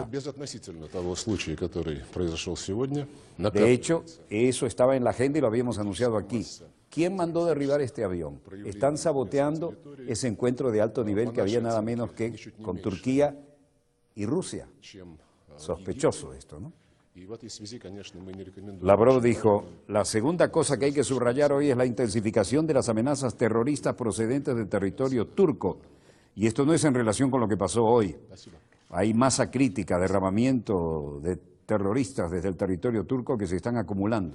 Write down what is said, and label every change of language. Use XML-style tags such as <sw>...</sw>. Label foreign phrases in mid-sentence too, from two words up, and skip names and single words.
<ru>Безотносительно того случая, который произошел сегодня,</ru> <es>De hecho, eso estaba en la agenda y lo habíamos anunciado aquí. ¿Quién mandó derribar este avión? Están saboteando ese encuentro de alto nivel que había nada menos que con Turquía y Rusia. Sospechoso esto, ¿no?</es> <ru>И в этой связи, конечно, мы не рекомендуем.</ru> <es>Lavrov dijo, la segunda cosa que hay que subrayar hoy es la intensificación de las amenazas terroristas procedentes del territorio turco. Y esto no es en relación con lo que pasó hoy. Hay masa crítica, derramamiento de terroristas desde el territorio turco que se están acumulando.</es>